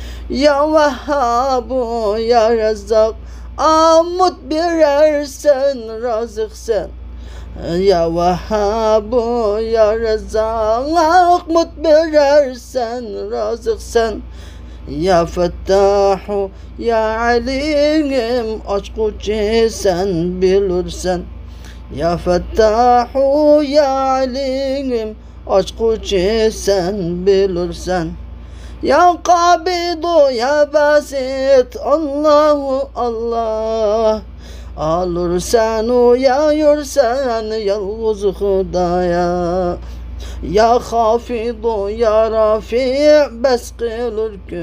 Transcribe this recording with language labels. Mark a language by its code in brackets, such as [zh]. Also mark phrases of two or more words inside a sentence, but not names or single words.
[ug] يا ۋەھھابۇ، يا رەززاق، ئامۇت بېرەرسەن، رازىقسەن. يا ۋەھھابۇ، يا رەززاق، ئامۇت بېرەرسەن، رازىقسەن. يا پەتتاھۇ، يا عليم، ئاچقۇچى سەن بىلۇرسەن. [ar] يا فتاح، يا عليم، [ug] ئاچقۇچى سەن بىلۇرسەن. [ar] يا قابض، يا باسط، الله، الله. [ug] ئالۇرسەن، يا يۇرسەن، يالغۇز خۇدايا. يا خافض، يا رافع، بەس قىلۇر